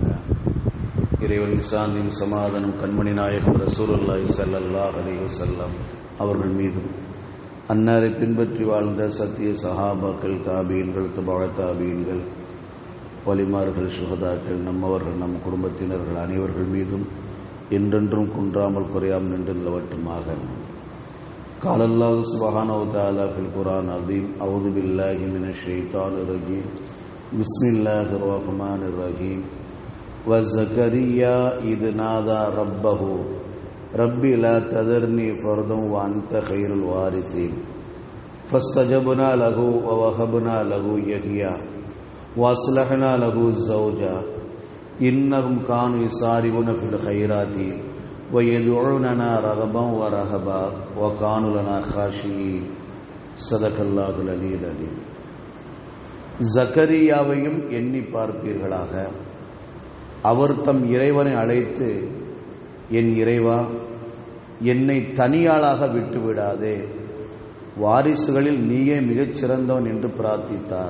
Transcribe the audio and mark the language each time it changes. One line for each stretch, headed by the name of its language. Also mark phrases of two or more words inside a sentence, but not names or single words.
Tamil: இறைவன் சாந்தியும் சமாதானம் கண்மணி நாயகம்
Arabic: رسول الله صلى الله عليه وسلم
Tamil: அவர்கள் மீதும், அன்னாரை பின்பற்றி வாழ்ந்த சத்திய சஹாபாக்கள், தாபீன்கள், தபஅ தாபீன்கள், வலிமார்கள், சுஹதாக்கள், நம்மவர்கள், நம் குடும்பத்தினர்கள் அனைவர்கள் மீதும் என்றென்றும் குன்றாமல் குறையாமல் நின்று நிலவட்டுமாக.
Arabic: قال الله سبحانه وتعالى في القرآن العظيم: أعوذ بالله من الشيطان الرجيم بسم الله الرحمن الرحيم. وزكريا إذ نادى ربه رب لا تذرني فردا وأنت خير الوارثين فاستجبنا له ووهبنا له يحيى وأصلحنا له زوجا إنهم كانوا يسارعون في الخيرات وَيَدْعُونَنَا رَغَبًا وَرَهَبًا وَكَانُوا لَنَا خَاشِعِينَ. صدق الله العلي العليم.
Tamil: ஜக்கரியாவையும் எண்ணி பார்ப்பீர்களாக. அவர் தம் இறைவனை அழைத்து, என் இறைவா, என்னை தனியாளாக விட்டுவிடாதே, வாரிசுகளில் நீயே மிகச் சிறந்தவன் என்று பிரார்த்தித்தார்.